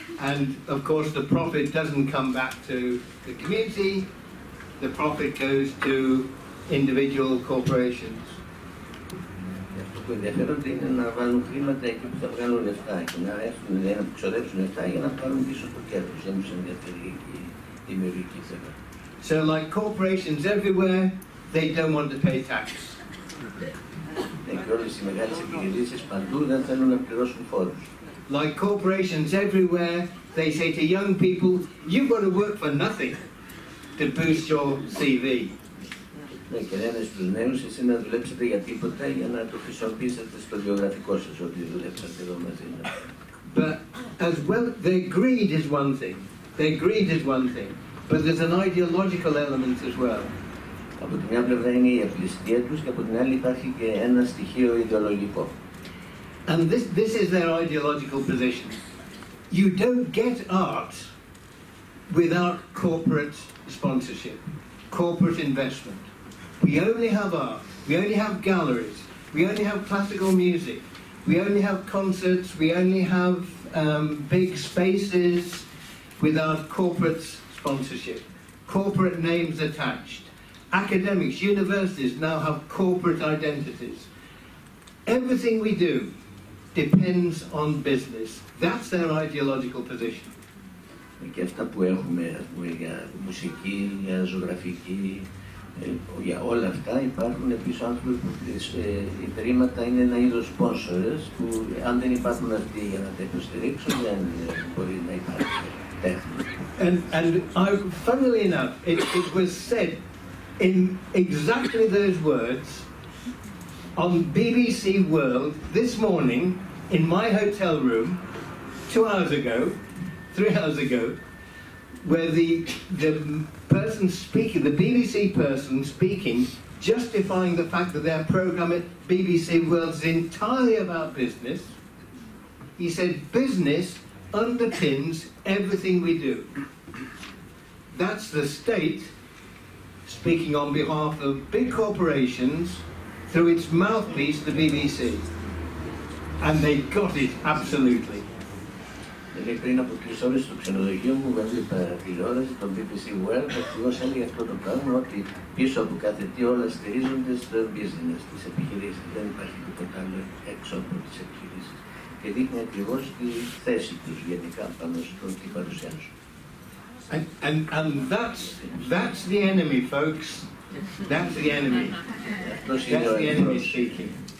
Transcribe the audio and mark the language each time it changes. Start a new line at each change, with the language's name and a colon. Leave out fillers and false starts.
English: And of course the profit doesn't come back to the community, the profit goes to individual corporations.
Greek: Αυτό που ενδιαφέρονται είναι να βάλουν χρήματα εκεί που θα βγάλουν λεφτά και να ξοδέψουν λεφτά για να πάρουν πίσω το κέρδος. Δεν τους ενδιαφέρει η δημιουργική θέμα.
English: So like corporations everywhere, they don't want to pay tax.
Greek: Και όλες οι μεγάλες επιχειρήσεις παντού δεν θέλουν να πληρώσουν φόρους.
English: Like corporations everywhere, they say to young people, you've got to work for nothing to boost your CV.
Greek: Ναι, και λένε στους νέους, εσείς να δουλέψετε για τίποτα για να το χρησιμοποιήσετε στο βιογραφικό σας ότι δουλέψατε εδώ μαζί μας.
English: But as well, their greed is one thing. Their greed is one thing. But there's an ideological element as well.
Greek: Από τη μια πλευρά είναι η απληστία τους και από την άλλη υπάρχει και ένα στοιχείο ιδεολογικό.
English: And this is their ideological position. You don't get art without corporate sponsorship, corporate investment. We only have art, we only have galleries, we only have classical music, we only have concerts, we only have big spaces without corporate sponsorship, corporate names attached. Academics, universities now have corporate identities. Everything we do depends on business. That's their ideological position.
Greek: Και αυτά που έχουμε για μουσική, για ζωγραφική, για όλα αυτά υπάρχουν πίσω άνθρωποι που ιδρύματα είναι ένα είδος sponsors που αν δεν υπάρχουν αυτοί για να τα υποστηρίξουν δεν μπορεί να υπάρχει τέχνη.
English: And funnily enough, it was said in exactly those words on BBC World this morning in my hotel room 2 hours ago, 3 hours ago, where the person speaking, the BBC person speaking, justifying the fact that their program at BBC World is entirely about business. He said, business underpins everything we do. That's the state speaking on behalf of big corporations through its mouthpiece, the BBC. And they got it absolutely.
Greek: Πριν από 3 ώρες στο ξενοδοχείο μου έβλεπα τηλεόραση, τον BBC World, ακριβώς έλεγε αυτό το πράγμα, ότι πίσω από κάθε τι όλα στηρίζονται στο business, τις επιχειρήσεις. Δεν υπάρχει τίποτα άλλο έξω από τις επιχειρήσεις. Και δείχνει ακριβώς τη θέση τους γενικά πάνω στο τι παρουσιάζουν.
English: And that's the enemy, folks. That's the enemy. That's the enemy speaking.